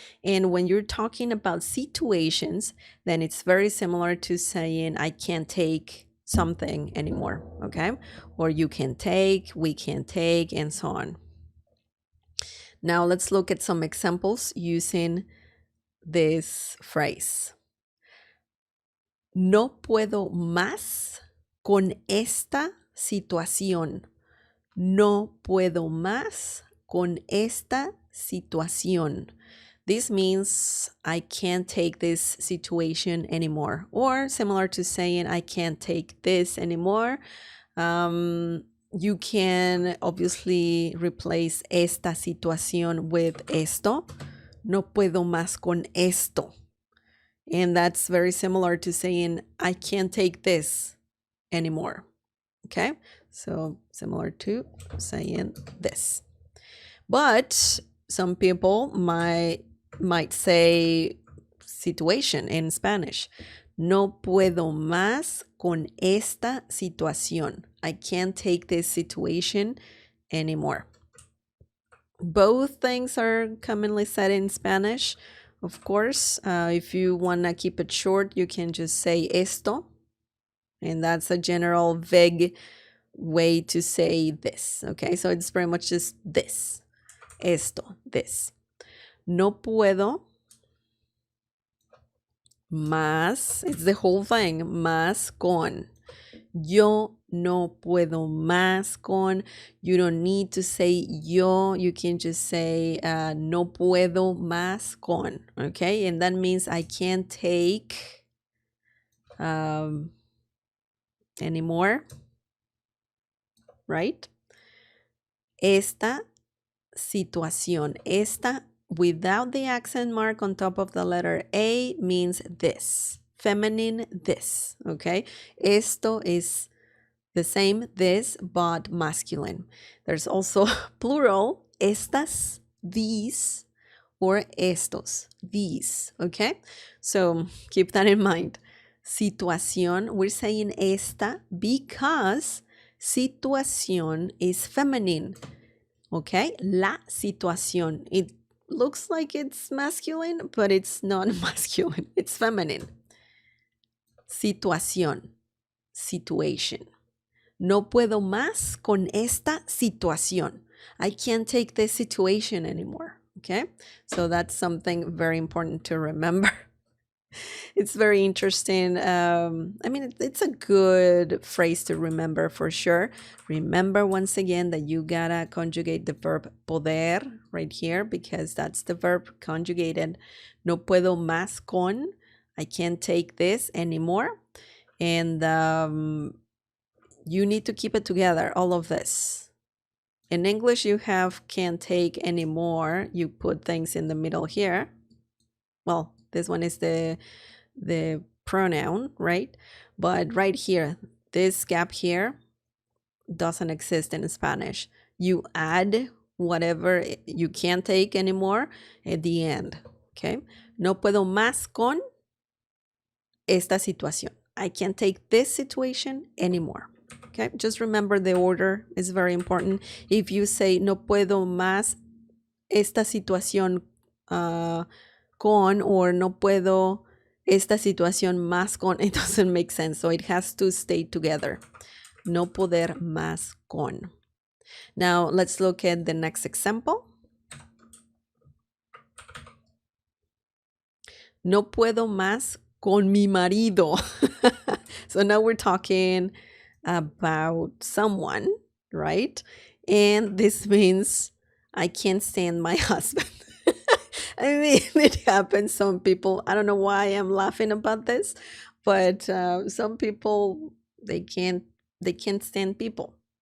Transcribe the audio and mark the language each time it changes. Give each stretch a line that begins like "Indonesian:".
English: And when you're talking about situations, then it's very similar to saying I can't take something anymore, okay? Or you can take, we can take, and so on. Now let's look at some examples using this phrase.
Spanish: No puedo más con esta situación. No puedo más con esta situación.
English: This means I can't take this situation anymore. Or similar to saying I can't take this anymore. You can obviously replace
Spanish: esta situación
English: with esto.
Spanish: No puedo más con esto.
English: And that's very similar to saying, I can't take this anymore. Okay? So similar to saying this. But some people might say situation in Spanish.
Spanish: No puedo más con esta situación.
English: I can't take this situation anymore. Both things are commonly said in Spanish. Of course, if you want to keep it short, you can just say esto. And that's a general vague way to say this. Okay, so it's pretty much just this. Esto, this.
Spanish: No puedo más,
English: it's the whole thing, más con.
Spanish: Yo no puedo más con.
English: You don't need to say yo. You can just say
Spanish: no puedo más con.
English: Okay, and that means I can't take anymore. Right?
Spanish: Esta situación.
English: Esta without the accent mark on top of the letter A means this. Feminine this. Okay? Esto is the same this, but masculine. There's also plural, estas, these, or estos, these, okay? So keep that in mind. Situación, we're saying esta because situación is feminine, okay?
Spanish: La situación.
English: It looks like it's masculine, but it's not masculine. It's feminine. Situación, situation.
Spanish: No puedo más con esta situación.
English: I can't take this situation anymore. Okay? So that's something very important to remember. It's very interesting. It's a good phrase to remember for sure. Remember once again that you gotta conjugate the verb poder right here because that's the verb conjugated.
Spanish: No puedo más con.
English: I can't take this anymore. And you need to keep it together, all of this. In English, you have can't take anymore. You put things in the middle here. Well, this one is the pronoun, right? But right here, this gap here doesn't exist in Spanish. You add whatever you can't take anymore at the end, okay?
Spanish: No puedo más con esta situación.
English: I can't take this situation anymore. Okay, just remember the order is very important. If you say
Spanish: no puedo más esta situación con, or no puedo esta situación más con.
English: It doesn't make sense. So it has to stay together.
Spanish: No poder más con.
English: Now let's look at the next example.
Spanish: No puedo más con mi marido.
English: So now we're talking about someone, right? And this means I can't stand my husband. I mean, it happens. Some people, I don't know why I'm laughing about this, but some people, they can't stand people.